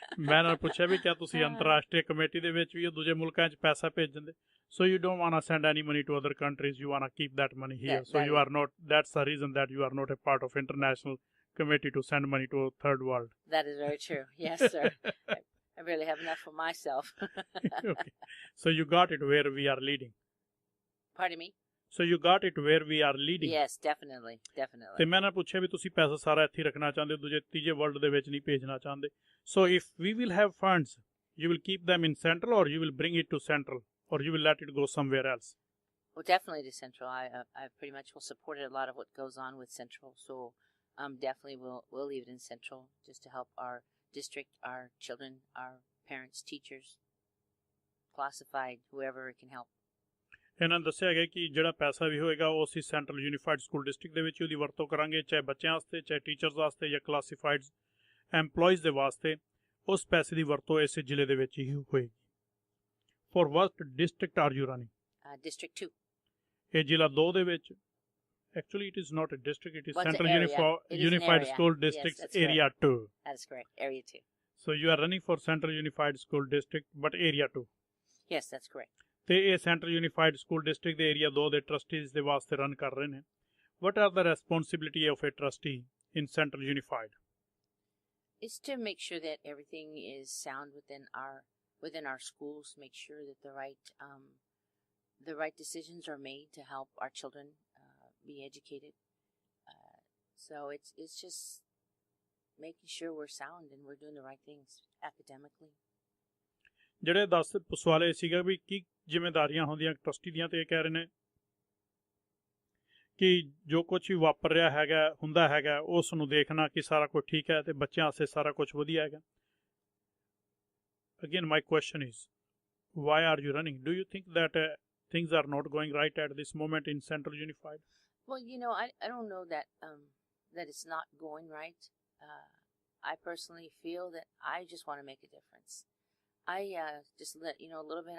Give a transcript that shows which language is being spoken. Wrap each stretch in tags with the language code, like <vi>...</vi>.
<pa>ਮੈਂ ਨਾਲ ਪੁੱਛਿਆ ਵੀ ਕਿਆ ਤੁਸੀਂ ਅੰਤਰਰਾਸ਼ਟਰੀ ਕਮੇਟੀ ਦੇ ਵਿੱਚ ਵੀ ਦੂਜੇ ਮੁਲਕਾਂ 'ਚ ਪੈਸਾ ਭੇਜਣ ਦੇ?</pa> <en>So you don't want to send any money to other countries, you want to keep that money here. So you are not, that's the reason that you are not a part of international committee to send money to a third world. That is very true. Yes, sir. I really have enough for myself. Okay. So you got it where we are leading. Pardon me? So you got it where we are leading. Yes, definitely, definitely.</en> <pa>ਤੇ ਮੈਂ ਨਾ ਪੁੱਛਿਆ ਵੀ ਤੁਸੀਂ ਪੈਸਾ ਸਾਰਾ ਇੱਥੇ ਰੱਖਣਾ ਚਾਹੁੰਦੇ ਹੋ, ਦੂਜੇ ਤੀਜੇ ਵਰਲਡ ਦੇ ਵਿੱਚ ਨਹੀਂ ਭੇਜਣਾ ਚਾਹੁੰਦੇ।</pa> <en>So if we will have funds, you will keep them in Central or you will bring it to Central or you will let it go somewhere else? Well, definitely to Central. I pretty much will support a lot of what goes on with Central. So definitely we'll leave it in Central just to help our district, our children, our parents, teachers, classified, whoever it can help.</en> <pa>ਇਹਨਾਂ ਨੇ ਦੱਸਿਆ ਗਿਆ ਕਿ ਜਿਹੜਾ ਪੈਸਾ ਵੀ ਹੋਏਗਾ ਉਹ ਅਸੀਂ ਸੈਂਟਰਲ ਯੂਨੀਫਾਈਡ ਸਕੂਲ ਡਿਸਟ੍ਰਿਕਟ ਦੇ ਵਿੱਚ ਉਹਦੀ ਵਰਤੋਂ ਕਰਾਂਗੇ, ਚਾਹੇ ਬੱਚਿਆਂ ਵਾਸਤੇ, ਚਾਹੇ ਟੀਚਰਸ ਵਾਸਤੇ ਜਾਂ ਕਲਾਸੀਫਾਈਡ ਐਮਪਲੋਈਜ਼ ਦੇ ਵਾਸਤੇ। ਉਸ ਪੈਸੇ ਦੀ ਵਰਤੋਂ ਇਸੇ ਜ਼ਿਲ੍ਹੇ ਦੇ ਵਿੱਚ ਹੀ ਹੋਏਗੀ।</pa> <en>For what district are you running? District 2.</en> <pa>ਇਹ ਜ਼ਿਲ੍ਹਾ 2 ਦੇ ਵਿੱਚ,</pa> <en>actually it is not a district, it is Well, Central Unified School District, yes, Area 2. That is correct, Area 2. So you are running for Central Unified School District but Area 2. Yes, that's correct.</en> <pa>ਤੇ ਇਹ central unified school district ਦੇ area 2 ਦੇ ਟਰਸਟੀਜ਼ ਦੇ ਵਾਸਤੇ run ਕਰ ਰਹੇ ਨੇ।</pa> <en>What are the responsibility of a trustee in Central Unified? It's to make sure that everything is sound within our schools. Make sure that the right decisions are made to help our children be educated. So it's just making sure we're sound and we're doing the right things academically.</en> <pa>ਜਿਹੜੇ 10 ਸਵਾਲ ਇਹ ਸੀਗਾ ਵੀ ਕੀ ਜ਼ਿੰਮੇਵਾਰੀਆਂ ਹੁੰਦੀਆਂ trustee ਦੀਆਂ, ਤੇ ਇਹ ਕਹਿ ਰਹੇ ਨੇ ਕਿ ਜੋ ਕੁਝ ਵੀ ਵਾਪਰ ਰਿਹਾ ਹੈਗਾ ਹੁੰਦਾ ਹੈਗਾ ਉਸ ਨੂੰ ਦੇਖਣਾ ਕਿ ਸਾਰਾ ਕੁਝ ਠੀਕ ਹੈ ਤੇ ਬੱਚਿਆਂ ਵਾਸਤੇ ਸਾਰਾ ਕੁਝ ਵਧੀਆ ਹੈਗਾ।</pa> <en>Again, my question is, why are you running? Do you think that things are not going right at this moment in Central Unified? Well, I don't know that it's not going right. I personally feel that I just want to make a difference. I just let you know a little bit.</en>